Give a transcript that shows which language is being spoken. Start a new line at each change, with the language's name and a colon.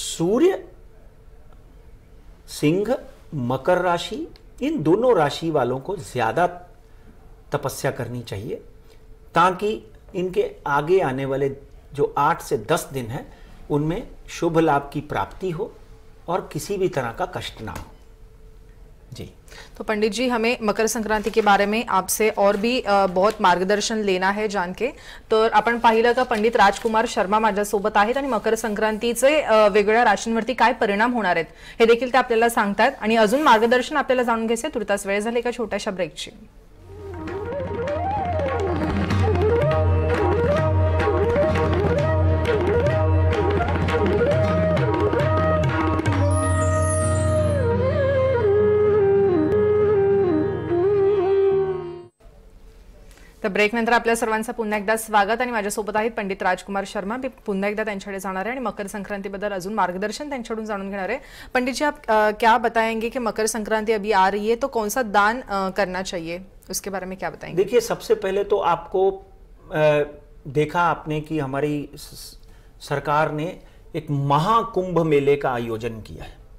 Hindi: सूर्य, सिंह, मकर राशि, इन दोनों राशि वालों को ज्यादा तपस्या करनी चाहिए ताकि इनके आगे आने वाले जो 8 से 10 दिन हैं उनमें शुभ लाभ की प्राप्ति हो और किसी भी तरह का कष्ट ना हो। जी, तो पंडित जी, हमें मकर संक्रांति के बारे में आपसे और भी बहुत मार्गदर्शन लेना आहे जान के।
Marathi: तर आपण पाहिलं का पंडित राजकुमार शर्मा माझ्यासोबत आहेत आणि मकर संक्रांतीचे वेगवेगळ्या राशींवरती काय परिणाम होणार आहेत हे देखील ते आपल्याला सांगतात आणि अजून मार्गदर्शन आपल्याला जाणून घ्यायचे। तुर्तास वेळ झाली एका छोट्याशा ब्रेकची। तर ब्रेक नंतर आपल्या सर्वांचं पुन्हा एकदा स्वागत आणि माझ्यासोबत आहेत पंडित राजकुमार शर्मा। मी पुन्हा एकदा त्यांच्याकडे जाणार आहे आणि मकर संक्रांतीबद्दल अजून मार्गदर्शन त्यांच्याकडून जाणून घेणार आहे।
Hindi: पंडित जी, आप क्या बताएंगे कि मकर संक्रांति अभी आ रही है तो कौन सा दान करना चाहिए, उसके बारे में क्या बताएंगे? देखिए, सबसे पहले तो आपको देखा आपने कि हमारी सरकार ने एक महाकुंभ मेले का आयोजन किया है।